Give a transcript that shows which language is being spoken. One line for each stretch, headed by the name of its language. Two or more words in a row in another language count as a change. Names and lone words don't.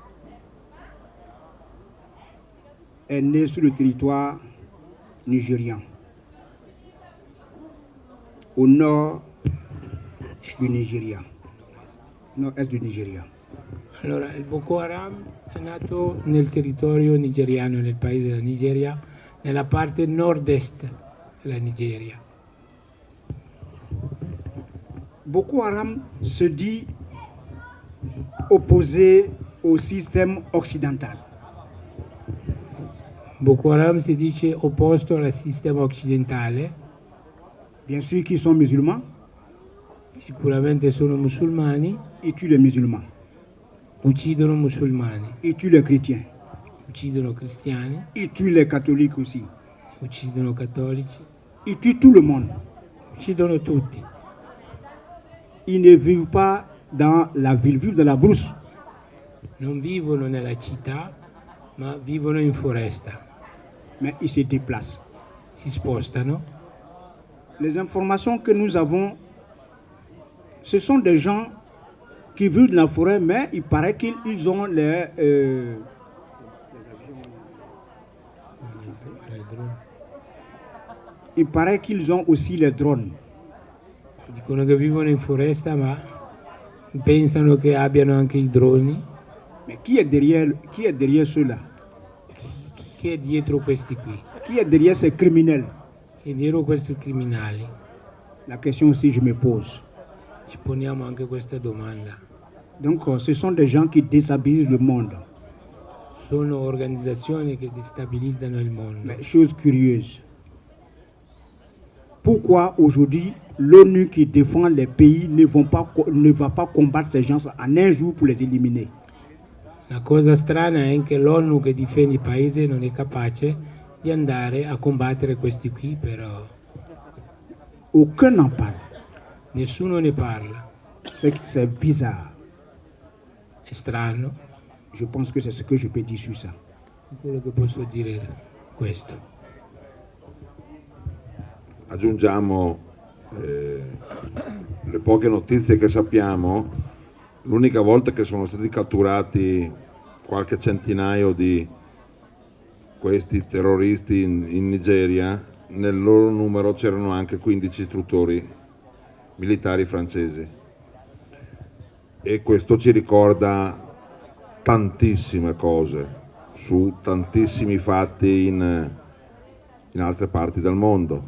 French: est né sur le territoire nigérian, au nord du Nigeria, nord-est du Nigeria.
Italian: Allora, il Boko Haram è nato nel territorio nigeriano, nel paese della Nigeria, nella parte nord-est della Nigeria.
French: Boko Haram se dit opposé au système occidental.
Italian: Boko Haram si dice opposto al sistema occidentale.
French: Bien sûr qu'ils sont musulmans,
Italian: Sicuramente sono musulmani,
French: ils tuent les musulmans,
Italian: uccidono musulmani,
French: ils tuent les chrétiens,
Italian: uccidono cristiani,
French: ils tuent les catholiques aussi,
Italian: uccidono cattolici,
French: ils tuent tout le monde.
Italian: uccidono tutti.
French: Ils ne vivent pas dans la ville, vivent dans la brousse.
Italian: Non vivono nella città, ma vivono in foresta.
French: Mais ils se déplacent.
Italian: Si spostano.
French: Les informations que nous avons, ce sont des gens qui vivent dans la forêt, mais il paraît qu'ils ont il paraît qu'ils ont aussi les drones.
Italian: Dicono che vivono in foresta, ma pensano che abbiano anche i droni.
French: Mais qui est derrière ceux-là?
Italian: Chi è dietro questi qui?
French: Qui est derrière ces criminels?
Italian: Chi è dietro questi criminali?
French: La question aussi je me pose.
Italian: Ci poniamo anche questa domanda.
French: Donc ce sont des gens qui déstabilisent le monde.
Italian: Sono organizzazioni che destabilizzano il mondo.
French: Mais chose curieuse. Pourquoi aujourd'hui l'ONU qui défend les pays ne va pas combattre ces gens en un jour pour les éliminer?
Italian: La cosa strana è che l'ONU che difende i paesi non è capace di andare a combattere questi qui, però
French: Aucun n'en parle.
Italian: nessuno ne parla.
French: C'est bizarre.
Italian: È strano,
French: Je pense que c'est ce que je peux dire sur ça.
Italian: è quello che posso dire questo. Aggiungiamo le poche notizie che sappiamo. L'unica volta che sono stati catturati qualche centinaio di questi terroristi in Nigeria, nel loro numero c'erano anche 15 istruttori militari francesi, e questo ci ricorda tantissime cose su tantissimi fatti in altre parti del mondo.